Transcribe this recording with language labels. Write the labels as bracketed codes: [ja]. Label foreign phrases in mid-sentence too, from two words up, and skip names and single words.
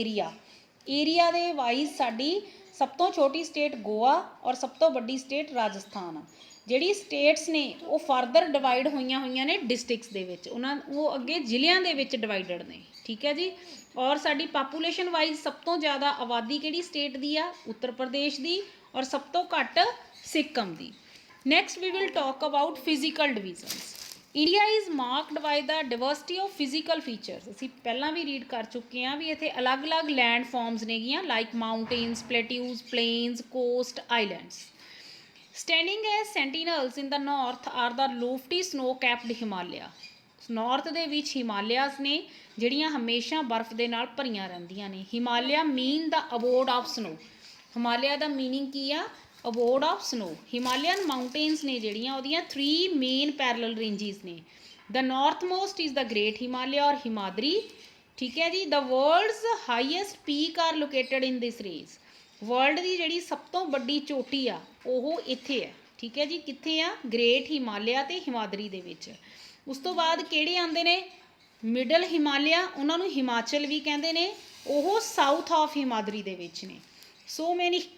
[pa] ਏਰੀਆ ਦੇ ਵਾਈਜ਼ ਸਾਡੀ ਸਭ ਤੋਂ ਛੋਟੀ ਸਟੇਟ ਗੋਆ ਔਰ ਸਭ ਤੋਂ ਵੱਡੀ ਸਟੇਟ ਰਾਜਸਥਾਨ ਆ ਜਿਹੜੀ ਸਟੇਟਸ ਨੇ ਉਹ [en] further divide [pa] ਹੋਈਆਂ ਨੇ ਡਿਸਟ੍ਰਿਕਟਸ ਦੇ ਵਿੱਚ ਉਹ ਅੱਗੇ ਜ਼ਿਲ੍ਹਿਆਂ ਦੇ ਵਿੱਚ ਡਿਵਾਈਡਡ ਨੇ ਠੀਕ ਹੈ ਜੀ ਔਰ ਸਾਡੀ [en] population wise [pa] ਸਭ ਤੋਂ ਜ਼ਿਆਦਾ ਆਬਾਦੀ ਕਿਹੜੀ ਸਟੇਟ ਦੀ ਆ ਉੱਤਰ ਪ੍ਰਦੇਸ਼ ਦੀ ਔਰ ਸਭ ਤੋਂ ਘੱਟ ਸਿੱਕਮ ਦੀ [en] Next, we will talk about physical divisions. India is marked by the diversity of physical features. [pa] ਅਸੀਂ ਪਹਿਲਾਂ ਵੀ ਰੀਡ ਕਰ ਚੁੱਕੇ ਹਾਂ ਵੀ ਇੱਥੇ ਅਲੱਗ-ਅਲੱਗ [en] land forms ਨੇਗੀਆਂ like mountains plateaus plains coast islands Standing as sentinels in the north are the lofty snow-capped Himalaya. [pa] ਨਾਰਥ ਦੇ ਵਿੱਚ ਹਿਮਾਲਿਆਸ ਨੇ ਜਿਹੜੀਆਂ ਹਮੇਸ਼ਾ ਬਰਫ਼ ਦੇ ਨਾਲ ਭਰੀਆਂ ਰਹਿੰਦੀਆਂ ਨੇ ਹਿਮਾਲਿਆ [en] mean the abode of snow [pa] ਹਿਮਾਲਿਆ ਦਾ ਮੀਨਿੰਗ ਕੀ ਆ ਅਬੋਰਡ [en] of snow Himalayan mountains [pa] ਨੇ ਜਿਹੜੀਆਂ ਉਹਦੀਆਂ 3 [en] main parallel ranges [pa] ਨੇ [en] the north most is the Great Himalaya [pa] ਔਰ ਹਿਮਾਦਰੀ ਠੀਕ ਹੈ ਜੀ [en] the world's highest peak are located in this range [pa] ਵਰਲਡ ਦੀ ਜਿਹੜੀ ਸਭ ਤੋਂ ਵੱਡੀ ਚੋਟੀ ਆ ਉਹ ਇੱਥੇ ਹੈ ਠੀਕ ਹੈ ਜੀ ਕਿੱਥੇ ਆ ਗ੍ਰੇਟ ਹਿਮਾਲਿਆ ਤੇ ਹਿਮਾਦਰੀ ਦੇ ਵਿੱਚ ਉਸ ਤੋਂ ਬਾਅਦ ਕਿਹੜੇ ਆਉਂਦੇ ਨੇ ਮਿਡਲ ਹਿਮਾਲਿਆ ਉਹਨਾਂ ਨੂੰ ਹਿਮਾਚਲ ਵੀ ਕਹਿੰਦੇ ਨੇ ਉਹ [en] south of Himadri [pa] ਦੇ ਵਿੱਚ ਨੇ [en] so many